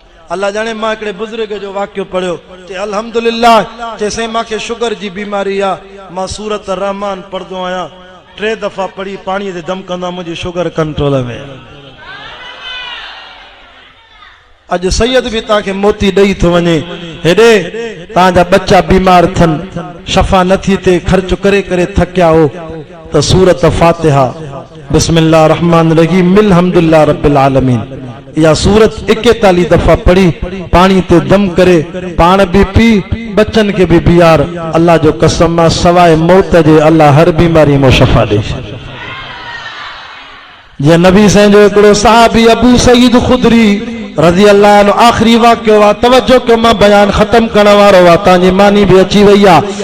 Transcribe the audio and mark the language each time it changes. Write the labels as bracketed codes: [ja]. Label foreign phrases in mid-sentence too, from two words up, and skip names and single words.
[sd] अल्लाह जाने मां हिकिड़े बुज़ुर्ग जो वाक़ियो पढ़ियो ते अल्हम्दुलिल्लाह चेसई मूंखे शुगर जी बीमारी आ, मां सूरत रहमान पढ़ंदो आहियां, 3 दफ़ा पढ़ी पाणीअ ते दम कंदा मुंहिंजी [en] sugar control [sd] में। अॼु सैयद बि तव्हांखे मोती ॾेई थो वञे, हेॾे तव्हांजा बच्चा बीमार थियनि, शफ़ा नथी थिए, ख़र्च करे करे थकिया हो त सूरत फातिहा [ar] بسم الله رحمن رحيم الحمد لله رب العالمين [sd] या सूरत 41 दफ़ा पढ़ी पानी ते दम करे पाण भी पी बच्चन के भी बियार। अल्लाह जो कसम आहे सवाइ मौत जे अल्लाह हर बीमारी में शफ़ा ॾे। जे नबी साईं जो हिकिड़ो सहाबी अबू सईद खुदरी [ar] رضي الله عنه [sd] आख़िरी वाक़ियो आहे, तवज्जो कयो मां बयान ख़त्म करण वारो आहे, तव्हांजी मानी भी अची वई आहे।